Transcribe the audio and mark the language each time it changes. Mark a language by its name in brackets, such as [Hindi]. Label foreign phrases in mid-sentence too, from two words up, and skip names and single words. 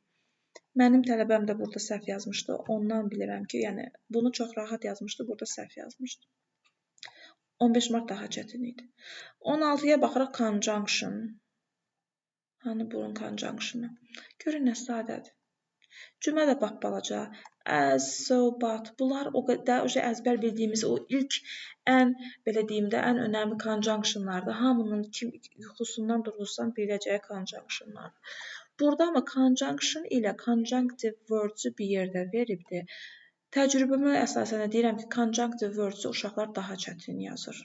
[Azerbaijani] Mənim tələbəm də burada səhv yazmışdı. Ondan bilirəm ki, yəni bunu çox rahat yazmışdı, burada səhv yazmışdı. 15 mart daha çətin idi. 16-ya baxırıq conjunction. Hani bunun conjunctionu. Görün nə sadədir. Cümlə də bax balaca. [English] As, so, but. [Azerbaijani] Bunlar o qədər əzbər bildiyimiz o ilk ən belə deyim də ən önəmli conjunctionlardır. Hamının kim yuxusundan durursan biləcəyi conjunctionlardır. Burada amma conjunction ilə [English] conjunctive words- [Azerbaijani] u bir yerdə veribdir. Təcrübəmə əsasən deyirəm ki, [English] conjunctive words- [Azerbaijani] u uşaqlar daha çətin yazır.